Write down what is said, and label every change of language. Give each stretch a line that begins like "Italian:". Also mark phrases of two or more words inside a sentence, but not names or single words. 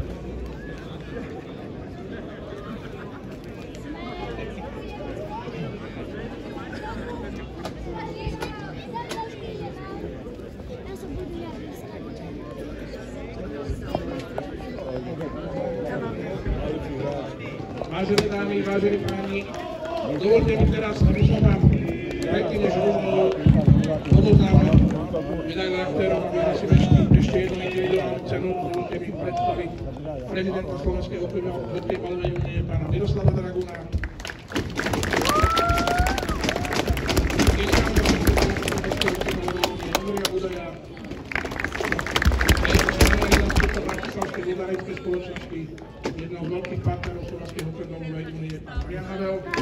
Czech: Já se budu jít.
Slovak: Vážené dámy, vážení páni, dovolte mi teraz, aby som vám predtým, než odovzdáme medailu aktérov a vyhlasíme ešte jednu individuálnu cenu, dovolte mi predstaviť prezidenta Slovenskej hokejbalovej únie, pána Miroslava Draguna. Bratislavskej vodárenskej spoločnosti, jednou z veľkých partnerov Slovenskej hokejbalovej únie, pán Marian Havel.